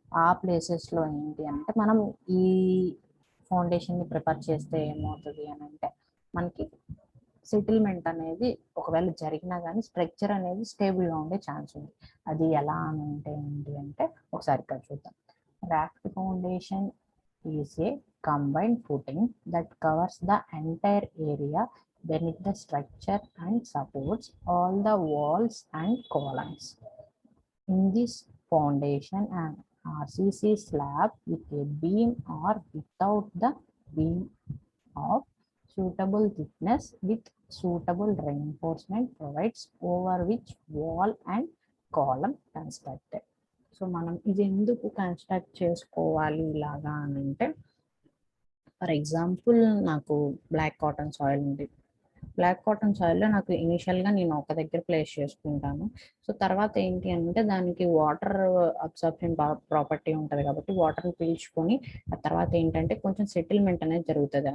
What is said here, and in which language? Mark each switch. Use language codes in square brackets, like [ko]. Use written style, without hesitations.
[te] ఆ ప్లేసెస్లో ఏంటి అంటే మనం ఈ ఫౌండేషన్ని ప్రిపేర్ చేస్తే ఏమవుతుంది అని అంటే మనకి సెటిల్మెంట్ అనేది ఒకవేళ జరిగినా కానీ స్ట్రక్చర్ అనేది స్టేబుల్గా ఉండే ఛాన్స్ ఉంది. అది ఎలా అని అంటే ఏంటి అంటే ఒకసారి ఇక్కడ చూద్దాం. [en] Raft foundation is a combined footing that covers the entire area beneath the structure and supports all the walls and columns. In this foundation, an RCC slab with a beam or without the beam of suitable thickness with suitable reinforcement provides over which wall and column constructed. [te] So మనం ఇది ఎందుకు construct చేసుకోవాలి ఇలాగా అని అంటే for example నాకు black cotton soil ఉంది. Black cotton సాయిల్లో నాకు ఇనిషియల్గా నేను ఒక దగ్గర ప్లేస్ చేసుకుంటాను. సో తర్వాత ఏంటి అంటే దానికి వాటర్ అబ్సార్ప్షన్ ప్రాపర్టీ ఉంటుంది కాబట్టి వాటర్ని పీల్చుకొని ఆ తర్వాత ఏంటంటే కొంచెం సెటిల్మెంట్ అనేది జరుగుతుంది.